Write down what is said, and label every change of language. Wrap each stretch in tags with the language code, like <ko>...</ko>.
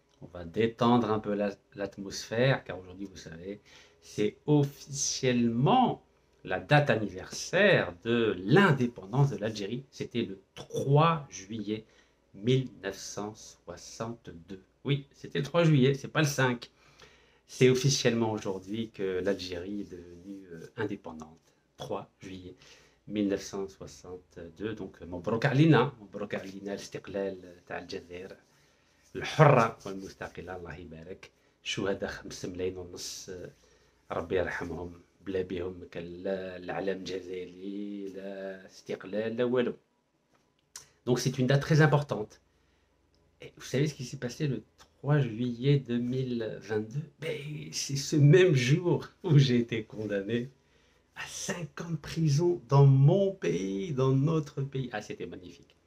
<fr>On va détendre un peu l'atmosphère, car aujourd'hui, vous savez, c'est officiellement la date anniversaire de l'indépendance de l'Algérie. C'était le 3 juillet 1962. Oui, c'était le 3 juillet, c'est pas le 5. C'est officiellement aujourd'hui que l'Algérie est devenue indépendante. 3 juillet 1962.</fr> <ar>Donc, مبروك علينا مبروك علينا الاستقلال تاع الجزائر الحرة والمستقلة. الله يبارك. شهداء 5 ملايين ونص، ربي يرحمهم. بلا بهم كان لا العلم الجزائري، لا استقلال، لا والو.</ar> <fr>Donc c'est une date très importante. Et vous savez ce qui s'est passé le 3 juillet 2022? Ben, c'est ce même jour où j'ai été condamné à 5 ans de prison dans mon pays, dans notre pays. Ah, c'était magnifique.</fr>